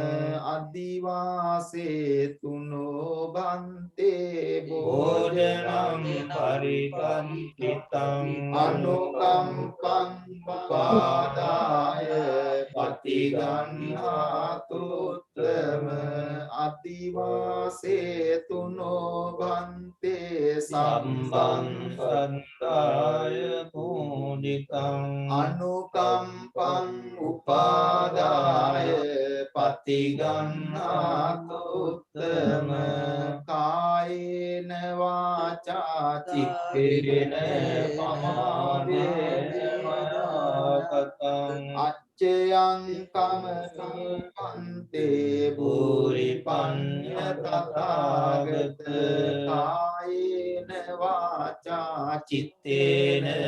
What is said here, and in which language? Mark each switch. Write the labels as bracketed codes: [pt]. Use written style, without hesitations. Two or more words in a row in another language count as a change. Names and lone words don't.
[pi] අදිවාසේ තුනෝ බන්තේ භෝජනං පරිකම්පිතං අනුකම්පං පාදාය පතිගන්හාතු උත්තම අදිවාසේ තුනෝ බන්තේ සම්බං සත්තාය පූජිතං අනුකම්පං උපාදාය පතිගන්හාතු උත්තම කායේන වාචා චිත්තේන පමාදේන මනාකතං අච්චයං කමසංපන්තේ භූරි පඤ්ඤ තථාගත කායේන වාචා චිත්තේන